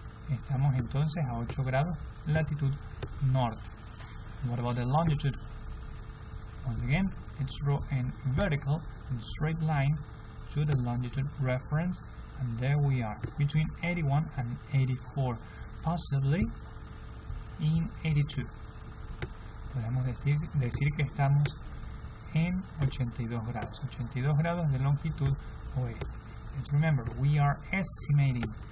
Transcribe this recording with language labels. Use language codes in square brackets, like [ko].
[es] Estamos entonces a 8 grados latitud norte. [en] What about the longitude? Once again, let's draw a vertical and straight line to the longitude reference, and there we are, between 81 and 84, possibly in 82. [es] Podemos decir que estamos en 82 grados de longitud oeste. [en] Let's remember, we are estimating.